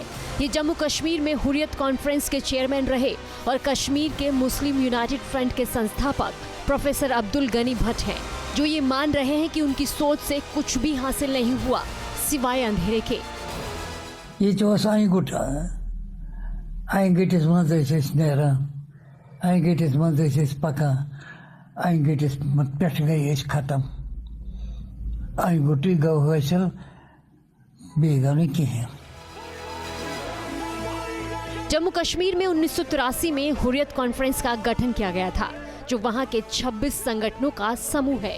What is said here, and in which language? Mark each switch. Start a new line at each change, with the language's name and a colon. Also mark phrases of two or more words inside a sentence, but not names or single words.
Hindi: ये जम्मू कश्मीर में हुर्रियत कॉन्फ्रेंस के चेयरमैन रहे और कश्मीर के मुस्लिम यूनाइटेड फ्रंट के संस्थापक प्रोफेसर अब्दुल गनी भट्ट हैं, जो ये मान रहे हैं कि उनकी सोच से कुछ भी हासिल नहीं हुआ सिवाय अंधेरे के।
Kashmiri: ये आइन गुट आइन गटिस मज नेरान आइन गटिस मज पकान आइन गटिस पे गई खत्म आइन गुट गो हासिल बे गो न कहें।
Hindi: जम्मू कश्मीर में 1983 में हुर्रियत कॉन्फ्रेंस का गठन किया गया था, जो वहां के 26 संगठनों का समूह है।